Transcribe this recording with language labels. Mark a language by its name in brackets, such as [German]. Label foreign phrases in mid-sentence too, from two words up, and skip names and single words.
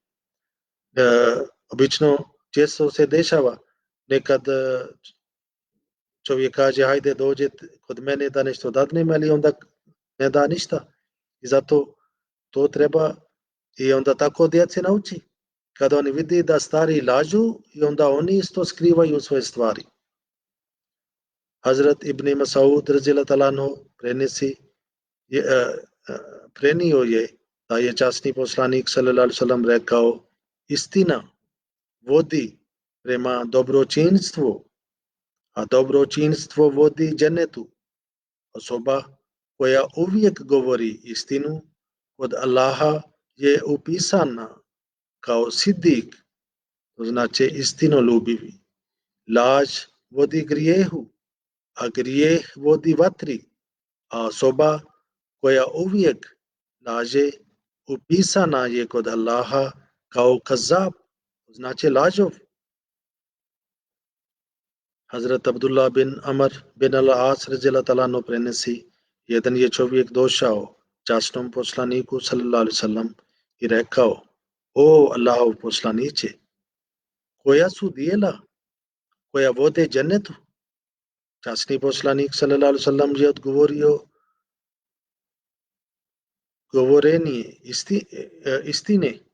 [Bosnian] Obično često se dešava, nekad čovjek kaže, hajde dođe kod mene da nešto dadnem, ali onda ne da ništa. I zato to treba i onda tako djece nauči. Kada oni vidi da stari lažu i onda oni isto skrivaju svoje stvari. Hazrat Ibn Mas'ud [Arabic] رضي الله تعالى عنه [Bosnian] prenio je da je časni poslanik [Arabic] صلى الله عليه وسلم [Bosnian] rekao, istina vodi prema dobročinstvu, a dobročinstvo vodi džennetu. Osoba koja uvijek govori istinu kod Allaha je upisana kao sidik, to znači istinoljubivi. Laž vodi grijehu, a grijeh vodi vatri, a osoba koja uvijek laže upisana je kod Allaha kao kazab, znači lažov. Hazrat Abdullah bin Amr bin al-As [Arabic] رضي الله تعالى عنه [Bosnian] prenesi, jedan je čovjek došao časnom poslaniku [Arabic] صلى الله عليه وسلم [Bosnian] i rekao, o Allahov poslaniče, koja su djela koja vode džennetu? Časni poslanik [Arabic] صلى الله عليه وسلم [Bosnian] je odgovorio, govorenje istine.